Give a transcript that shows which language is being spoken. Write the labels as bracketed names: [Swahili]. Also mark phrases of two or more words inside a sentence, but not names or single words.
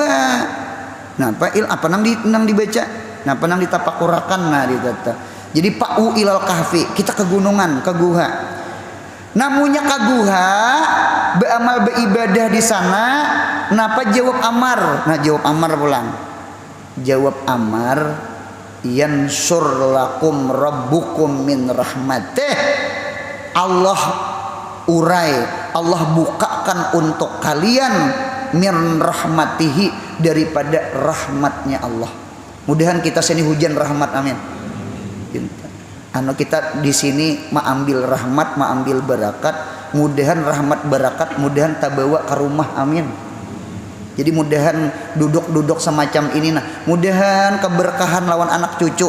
[Banjar] Nah, apa nang dibaca? Nah, nang ditapakurakan nah ditata. Jadi [Arabic] فأووا إلى الكهف, [Banjar] kita ke gunungan, ke guha. Namunya ke guha, beramal beribadah di sana. Napa jawab Amar? Nah, jawab Amar pulang. [Arabic] Jawab Amar, ينشر لكم ربكم من رحمته. [Banjar] Allah urai, Allah bukakan untuk kalian [Arabic] من رحمته, [Banjar] daripada rahmatnya Allah. Mudahan kita sini hujan rahmat, amin. Anu kita di sini mengambil rahmat, mengambil barakat. Mudahan rahmat barakat, mudahan tabawa ke rumah, amin. Jadi mudahan duduk-duduk semacam ini nah, mudahan keberkahan lawan anak cucu.